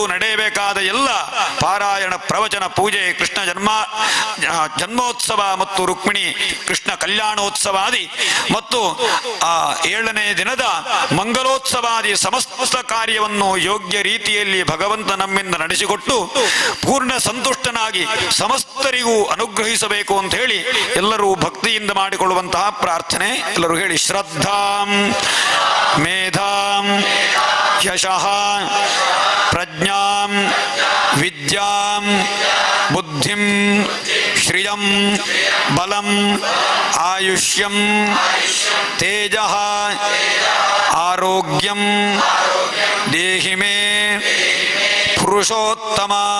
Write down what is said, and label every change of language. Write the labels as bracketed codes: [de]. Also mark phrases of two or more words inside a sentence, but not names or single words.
[kn] ನಡೆಯಬೇಕಾದ ಎಲ್ಲ ಪಾರಾಯಣ, ಪ್ರವಚನ, ಪೂಜೆ, ಕೃಷ್ಣ ಜನ್ಮೋತ್ಸವ ಮತ್ತು ರುಕ್ಮಿಣಿ ಕೃಷ್ಣ ಕಲ್ಯಾಣೋತ್ಸವಾದಿ ಮತ್ತು ಆ 7ನೇ ದಿನದ ಮಂಗಲೋತ್ಸವಾದಿ ಸಮಸ್ತ ಕಾರ್ಯವನ್ನು ಯೋಗ್ಯ ರೀತಿಯಲ್ಲಿ ಭಗವಂತ ನಮ್ಮಿಂದ ನಡೆಸಿಕೊಟ್ಟು ಪೂರ್ಣ ಸಂತುಷ್ಟನಾಗಿ ಸಮಸ್ತರಿಗೂ ಅನುಗ್ರಹಿಸಬೇಕು ಅಂತ ಹೇಳಿ ಎಲ್ಲರೂ ಭಕ್ತಿಯಿಂದ ಮಾಡಿಕೊಳ್ಳುವಂತಹ ಪ್ರಾರ್ಥನೆ. ಎಲ್ಲರೂ ಹೇಳಿ: [sa] ಶ್ರದ್ಧಾಂ ಮೇಧಾಂ ಯಶಃ ಪ್ರಜ್ಞಾಂ ವಿದ್ಯಾಂ ಬುದ್ಧಿಂ ಶ್ರಿಯಂ ಬಲಂ ಆಯುಷ್ಯಂ ತೇಜಃ ಆರೋಗ್ಯಂ ದೇಹಿ ಮೇ ಪುರುಷೋತ್ತಮ